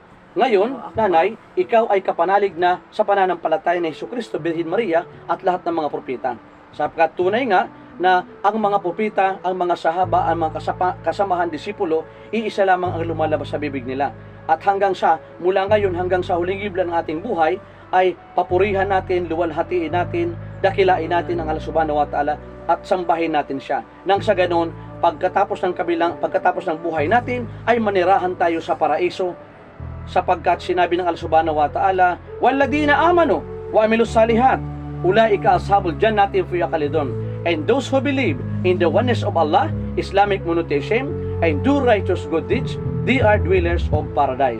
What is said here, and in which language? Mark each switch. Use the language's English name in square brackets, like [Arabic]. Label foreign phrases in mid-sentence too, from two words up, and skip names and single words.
[Filipino] Ngayon, nanay, ikaw ay kapanalig na sa pananampalataya ni Jesucristo, Birhen Maria, at lahat ng mga propeta. Sapagkat tunay nga na ang mga propeta, ang mga sahaba, ang mga kasamahan disipulo, iisa lamang ang lumalabas sa bibig nila. At hanggang sa, mula ngayon hanggang sa huling iblan ng ating buhay, ay papurihan natin, luwalhatiin natin, dakilain natin ang Allah [Arabic] سبحانه وتعالى [Filipino] at sambahin natin siya. Nang sa ganon, pagkatapos ng buhay natin, ay manirahan tayo sa paraiso, sapagkat sinabi ng Allah [Arabic] سبحانه وتعالى, "والذين آمنوا وعملوا الصالحات أولئك أصحاب الجنة في خالدون." [English] And those who believe in the oneness of Allah, Islamic monotheism, and do righteous good deeds, they are dwellers of paradise.